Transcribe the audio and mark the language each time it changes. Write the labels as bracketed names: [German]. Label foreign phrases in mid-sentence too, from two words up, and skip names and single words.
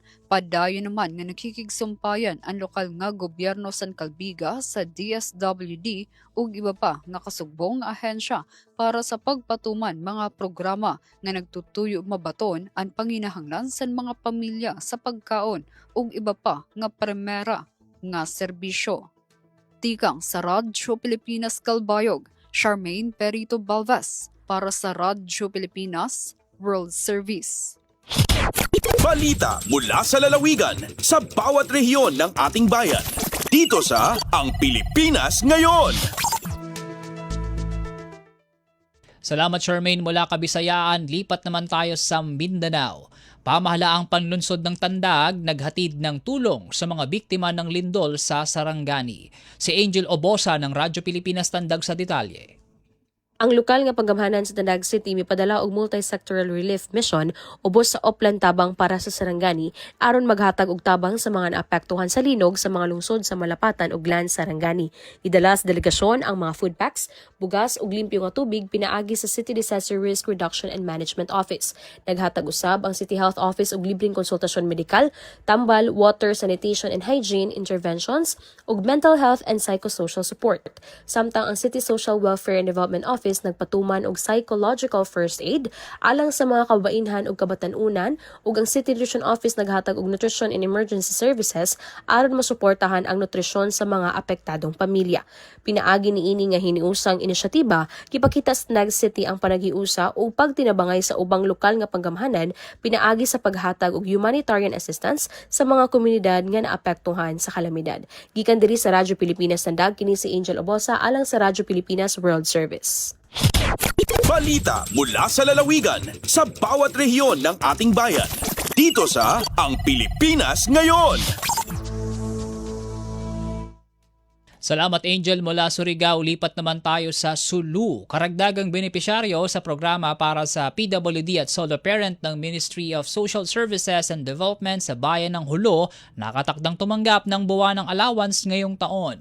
[Waray] Padayon naman nga nakikigsumpayan ang lokal nga gobyerno sa Calbiga sa DSWD ug iba pa nga kasugbong ahensya para sa pagpatuman mga programa nga nagtutuyo mabaton ang panginahanglan sa mga pamilya sa pagkaon ug iba pa nga primera nga serbisyo. Tikang sa Radyo Pilipinas Kalbayog, Charmaine Perito Balvas para sa Radyo Pilipinas World Service. [Filipino] Balita mula sa lalawigan sa bawat rehiyon ng ating bayan. Dito sa Ang Pilipinas Ngayon. Salamat Charmaine mula Kabisayaan. Lipat naman tayo sa Mindanao. Pamahalaang panlunsod ng Tandag naghatid ng tulong sa mga biktima ng lindol sa Sarangani. Si Angel Obosa ng Radyo Pilipinas Tandag sa detalye. [Cebuano] Ang lokal nga panggamhanan sa Tandag City mipadala og [English] multi-sectoral relief mission [Cebuano] ubos sa Oplan tabang para sa Sarangani aron maghatag og tabang sa mga naapektuhan sa linog sa mga lungsod sa Malapatan ug Lan Sarangani. Idala sa delegasyon ang mga [English] food packs, [Cebuano] bugas ug limpyo nga tubig pinaagi sa City Disaster Risk Reduction and Management Office. Naghatag usab ang City Health Office og libreng konsultasyon medikal, tambal, [English] water, sanitation and hygiene interventions ug mental health and psychosocial support. [Cebuano] Samtang ang City Social Welfare and Development Office nagpatuman og [English] psychological first aid [Cebuano] alang sa mga kabainhan ug kabatanunan ug ang City Nutrition Office naghatag og [English] nutrition and emergency services [Cebuano] aron masuportahan ang nutrisyon sa mga apektadong pamilya. Pinaagi niini nga hiniusang inisyatiba gipakita sa Tandag City ang panagiusa ug pagtinabangay sa ubang lokal nga panggamhanan pinaagi sa paghatag og [English] humanitarian assistance [Cebuano] sa mga komunidad nga naapektuhan sa kalamidad. Gikan diri sa Radyo Pilipinas Tandag kini si Angel Obosa alang sa Radyo Pilipinas World Service. [Filipino] Balita mula sa lalawigan sa bawat rehiyon ng ating bayan. Dito sa Ang Pilipinas Ngayon. Salamat Angel mula Surigao. Lipat naman tayo sa Sulu. Karagdagang benepisyaryo sa programa para sa PWD at [English] solo parent [Filipino] ng Ministry of Social Services and Development sa bayan ng Hulo nakatakdang tumanggap ng buwan ng allowance ngayong taon.